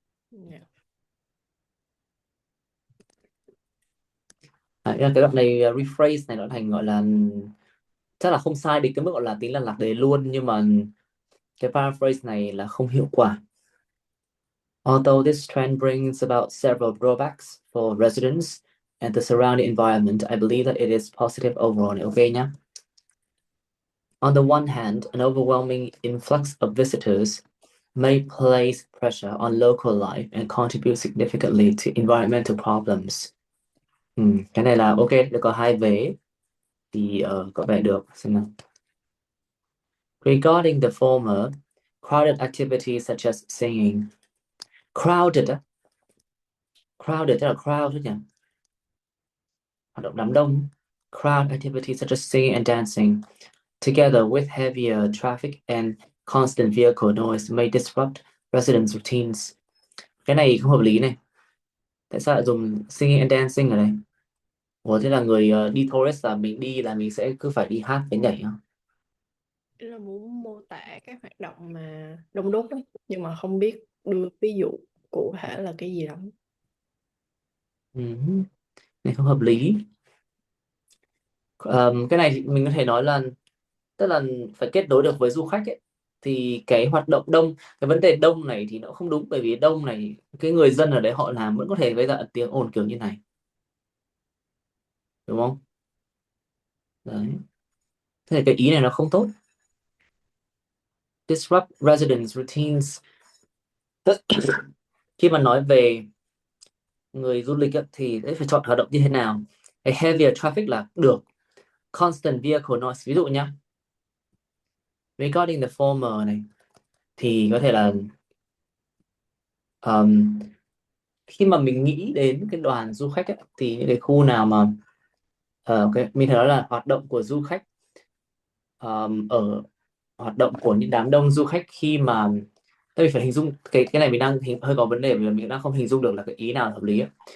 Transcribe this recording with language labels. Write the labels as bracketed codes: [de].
[vi] Dạ. Cái đoạn này rephrase này nó thành gọi là chắc là không sai đến cái mức gọi là tính là lạc đề luôn, nhưng mà cái paraphrase này là không hiệu quả. [en] Although this trend brings about several drawbacks for residents and the surrounding environment, I believe that it is positive overall. [vi] Ok nhá. [en] On the one hand, an overwhelming influx of visitors may place pressure on local life and contribute significantly to environmental problems. [vi] Cái này là ok, được có hai vế thì có vẻ được. Xem nào. [en] Regarding the former, crowded activities such as singing. Crowded á. [vi] Crowded tức là crowd thôi nhỉ? Hoạt động đám đông. [en] Crowd activities such as singing and dancing, together with heavier traffic and constant vehicle noise may disrupt residents' routines. [vi] Cái này không hợp lý này. Tại sao lại dùng [en] singing and dancing [vi] ở đây? Ủa thế là người đi tourist là mình đi là mình sẽ cứ phải đi hát với nhảy hả? Ý là muốn mô tả các hoạt động mà đông đúc ấy, nhưng mà không biết đưa ví dụ cụ thể là cái gì lắm. Này không hợp lý. Cái này thì mình có thể nói là tức là phải kết nối được với du khách ấy. Thì cái hoạt động đông, cái vấn đề đông này thì nó không đúng, bởi vì đông này cái người dân ở đấy họ làm vẫn có thể gây ra tiếng ồn kiểu như này, đúng không? Đấy, thế thì cái ý này nó không tốt. [en] Disrupt residents routines. [vi] Khi mà nói về người du lịch ấy, thì phải chọn hoạt động như thế nào. Cái [en] heavier traffic [vi] là được. [en] Constant vehicle noise, [vi] ví dụ nhá, [en] regarding the former [vi] này thì có thể là khi mà mình nghĩ đến cái đoàn du khách ấy, thì những cái khu nào mà mình thấy nói là hoạt động của du khách, ở hoạt động của những đám đông du khách khi mà tôi phải hình dung cái này mình đang hơi có vấn đề vì mình đang không hình dung được là cái ý nào là hợp lý ấy.